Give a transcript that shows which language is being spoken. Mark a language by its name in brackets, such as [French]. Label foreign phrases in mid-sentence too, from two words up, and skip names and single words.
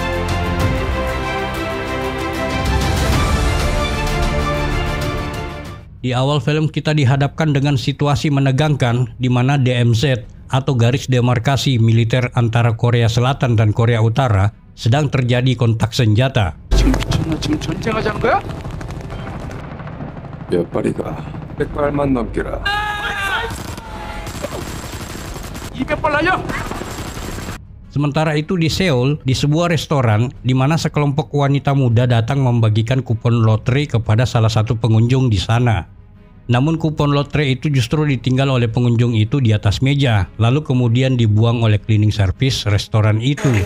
[Indonesian] Di awal film kita dihadapkan dengan situasi menegangkan di mana DMZ atau garis demarkasi militer antara Korea Selatan dan Korea Utara sedang terjadi kontak senjata. [Korean] 지금 전쟁하자는 거야? 몇 발이가 100발만 넘기라. 200발 날려! [Indonesian] Sementara itu di Seoul, di sebuah restoran di mana sekelompok wanita muda datang membagikan kupon lotre kepada salah satu pengunjung di sana. Namun kupon lotre itu justru ditinggal oleh pengunjung itu di atas meja, lalu kemudian dibuang oleh [English] cleaning service [Indonesian] restoran itu.